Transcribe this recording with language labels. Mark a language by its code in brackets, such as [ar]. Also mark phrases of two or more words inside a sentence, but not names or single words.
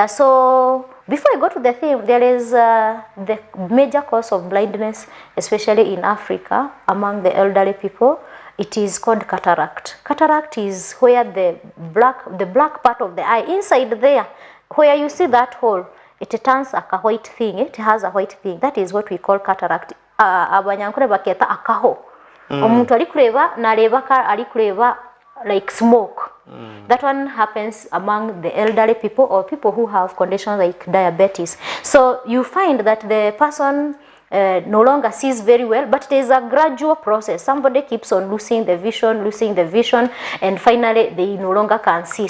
[en] So before I go to the theme, there is the major cause of blindness, especially in Africa, among the elderly people. It is called cataract. Cataract is where the black part of the eye, inside there, where you see that hole, it turns like a white thing. It has a white thing. That is what we call cataract. [nyn] Abanyankore baketa akaho. Omuntu ali kureba nareba ali kureba [en] like smoke. That one happens among the elderly people or people who have conditions like diabetes. So you find that the person no longer sees very well, but it is a gradual process. Somebody keeps on losing the vision, and finally they no longer can see.